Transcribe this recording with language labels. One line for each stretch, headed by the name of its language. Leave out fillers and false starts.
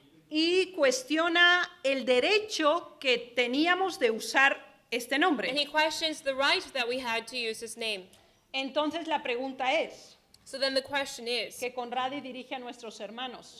Spanish: y cuestiona el derecho que teníamos de usar este
English: And
Spanish: nombre.
English: he questions the right that we had to use his name.
Spanish: Entonces la pregunta es,
English: So then the question is
Spanish: que Conradi dirige a nuestros hermanos.